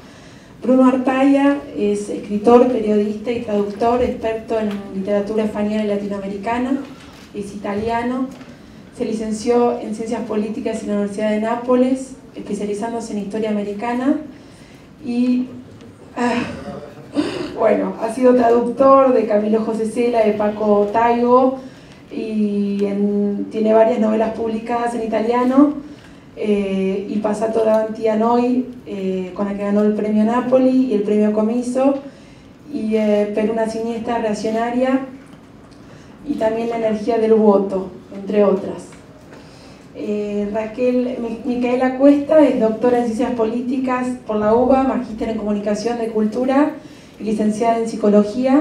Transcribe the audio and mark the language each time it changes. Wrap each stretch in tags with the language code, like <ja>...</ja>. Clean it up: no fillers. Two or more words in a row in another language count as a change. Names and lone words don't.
<es>Bruno Arpaia es escritor, periodista y traductor, experto en literatura española y latinoamericana, es italiano, se licenció en Ciencias Políticas en la Universidad de Nápoles, especializándose en Historia Americana, y bueno, ha sido traductor de Camilo José Cela, de Paco Taibo, y tiene varias novelas publicadas en italiano, y Passato davanti a noi, con la que ganó el premio Napoli y el premio Comiso, y Per una siniestra reaccionaria, y también la energía del voto, entre otras. Micaela Cuesta es doctora en Ciencias Políticas por la UBA, magíster en Comunicación de Cultura y licenciada en Psicología.</es>